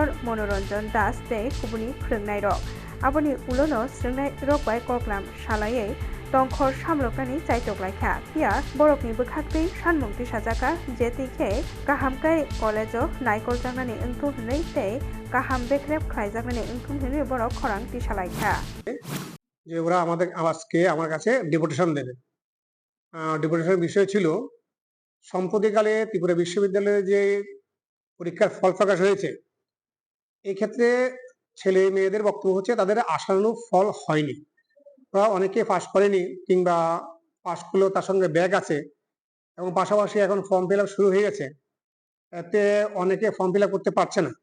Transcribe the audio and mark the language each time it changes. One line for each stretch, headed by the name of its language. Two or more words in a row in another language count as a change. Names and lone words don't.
Kok Borok: Monoranjan Das tei kubuni phringnai rok aboni ulono sringnai rok bai koklam salaiye tongkhor samloknani chaitoklaikha pia borokni bwkhaktwi sanmung tisajaka jetikhe kahamkai college o naikol jangnani wngtung hwnwi tei kaham bekrep khlaijaknani wngtung hwnwi borok khorang tisalaikha
Bangla: যে ওরা আজকে আমার কাছে ডেপুটেশন দেবে। ডেপুটেশনের বিষয় ছিল সম্প্রতিকালে ত্রিপুরা বিশ্ববিদ্যালয়ে যে পরীক্ষার ফল প্রকাশ হয়েছে, এই ক্ষেত্রে ছেলে মেয়েদের বক্তব্য হচ্ছে তাদের আশানুরূপ ফল হয়নি, ওরা অনেকে পাস করেনি কিংবা পাস করলেও তার সঙ্গে ব্যাক আছে এবং পাশাপাশি এখন
English: form fill up
Bangla: শুরু হয়ে গেছে, এতে অনেকে
English: form fill up
Bangla: করতে পারছে না।